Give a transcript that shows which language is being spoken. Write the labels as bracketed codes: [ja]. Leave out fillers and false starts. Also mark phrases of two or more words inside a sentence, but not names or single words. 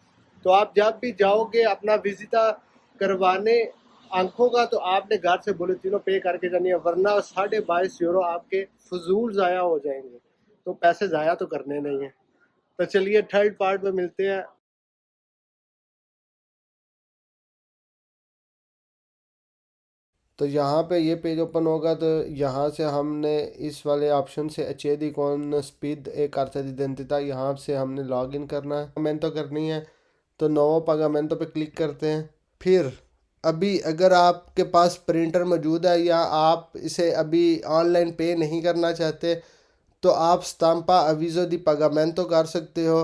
[hi] तो आप जब भी जाओगे अपना विजिटा करवाने आंखों का, तो आपने घर से बुलेटिनों पे करके जानी है, वरना 22.5 यूरो आपके फजूल ज़ाया हो जाएंगे। तो पैसे ज़ाया तो करने नहीं है। तो चलिए [en] third part [hi] में मिलते हैं। तो यहाँ पे ये पेज ओपन होगा, तो यहाँ से हमने इस वाले ऑप्शन से [it] accedi con speed e carta d'identità, [hi] यहाँ से हमने [en] log in [hi] करना है, पेमेंट करनी है। तो [it] nuovo pagamento [hi] पे क्लिक करते हैं। फिर अभी अगर आपके पास प्रिंटर मौजूद है या आप इसे अभी ऑनलाइन पे नहीं करना चाहते तो आप [it] stampa avviso di pagamento [hi] कर सकते हो।